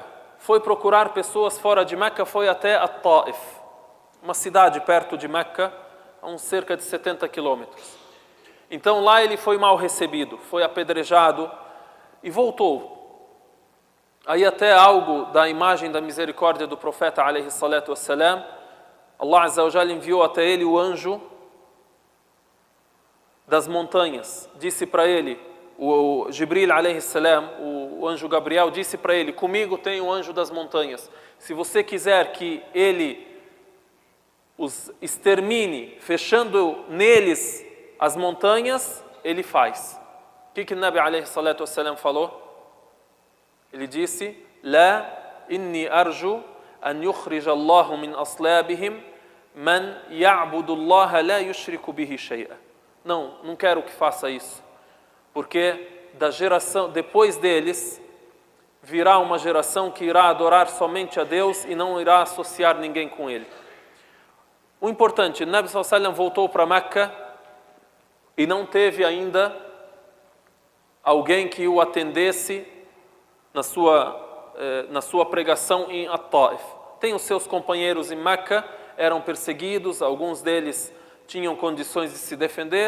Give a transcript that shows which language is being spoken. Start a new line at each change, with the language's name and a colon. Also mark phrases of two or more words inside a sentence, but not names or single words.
Portuguese: Foi procurar pessoas fora de Meca, foi até At-Taif, uma cidade perto de Meca, a uns cerca de 70 quilômetros. Então lá ele foi mal recebido, foi apedrejado e voltou. Aí até algo da imagem da misericórdia do profeta
Arabic: عليه الصلاة والسلام, الله عز وجل
Portuguese: enviou até ele o anjo das montanhas. Disse para ele, o
Arabic: جبريل عليه السلام,
Portuguese: o anjo Gabriel, disse para ele: comigo tem o anjo das montanhas. Se você quiser que ele os extermine, fechando neles as montanhas, ele faz. O que o
Arabic: النبي عليه الصلاة والسلام
Portuguese: falou? Ele disse:
Arabic: لا إني أرجو أن يخرج الله من أصلابهم من يعبد الله لا يشرك به شيئا.
Portuguese: Não quero que faça isso, porque da geração depois deles virá uma geração que irá adorar somente a Deus e não irá associar ninguém com ele. O importante,
Arabic: النبي صلى الله عليه وسلم
Portuguese: voltou para Meca e não teve ainda alguém que o atendesse na sua pregação em At-Taif. Tem os seus companheiros em Meca, eram perseguidos, alguns deles tinham condições de se defender.